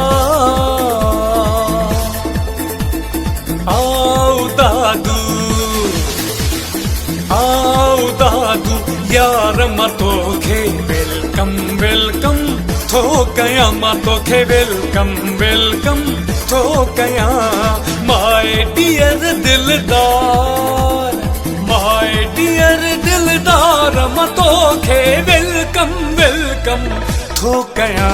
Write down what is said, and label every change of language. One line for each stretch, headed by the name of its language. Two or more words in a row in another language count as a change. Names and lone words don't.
Sindhi: आओ दादू, आओ दादू यार मां तोखे
English: welcome welcome
Sindhi: थो कयां, मां तोखे
English: welcome welcome
Sindhi: थो कयां।
English: my dear
Sindhi: दिलदार,
English: my dear
Sindhi: दिलदार, मां तोखे
English: welcome welcome
Sindhi: थो कयां।